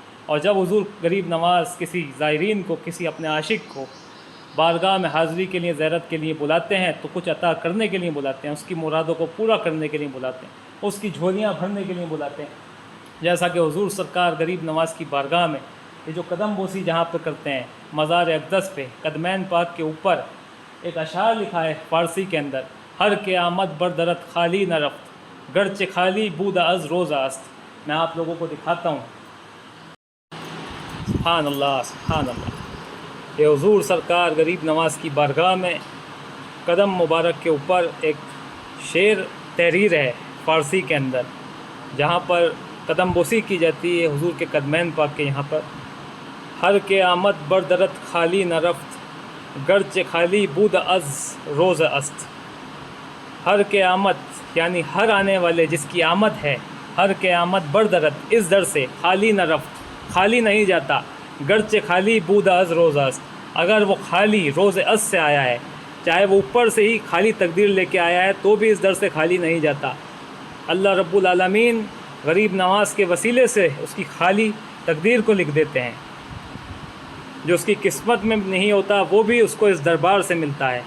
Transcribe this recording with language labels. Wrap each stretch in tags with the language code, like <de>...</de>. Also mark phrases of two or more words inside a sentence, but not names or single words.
<ur>اور جب حضور غریب نواز کسی زائرین کو، کسی اپنے عاشق کو بارگاہ میں حاضری کے لیے، زیارت کے لیے بلاتے ہیں تو کچھ عطا کرنے کے لیے بلاتے ہیں، اس کی مرادوں کو پورا کرنے کے لیے بلاتے ہیں، اس کی جھولیاں بھرنے کے لیے بلاتے ہیں۔ جیسا کہ حضور سرکار غریب نواز کی بارگاہ میں یہ جو قدم بوسی جہاں پہ کرتے ہیں، مزار اقدس پہ قدمین پاک کے اوپر ایک اشعار لکھا ہے فارسی کے اندر،</ur> <fa>ہر کے آمد بردرت خالی نہ رفت، گرچہ خالی بود از روز است۔</fa> <ur>میں آپ لوگوں کو دکھاتا ہوں،</ur> <ar>سبحان اللہ سبحان اللہ۔</ar> <ur>یہ حضور سرکار غریب نواز کی بارگاہ میں قدم مبارک کے اوپر ایک شعر تحریر ہے فارسی کے اندر، جہاں پر قدم بوسی کی جاتی ہے حضور کے قدمین پاک کے یہاں پر،</ur> <fa>ہر کے آمد بردرت خالی نہ رفت، گرچہ خالی بود از روز است۔ ہر کے آمد</fa> <ur>یعنی ہر آنے والے جس کی آمد ہے،</ur> <fa>ہر کے آمد بردرت</fa> <ur>اس در سے،</ur> <fa>خالی نہ رفت</fa> <ur>خالی نہیں جاتا،</ur> <fa>گرچہ خالی بود از روز است،</fa> <ur>اگر وہ خالی روز از سے آیا ہے، چاہے وہ اوپر سے ہی خالی تقدیر لے کے آیا ہے تو بھی اس در سے خالی نہیں جاتا۔</ur> <ar>اللہ رب العالمین</ar> <ur>غریب نواز کے وسیلے سے اس کی خالی تقدیر کو لکھ دیتے ہیں، جو اس کی قسمت میں نہیں ہوتا وہ بھی اس کو اس دربار سے ملتا ہے۔</ur>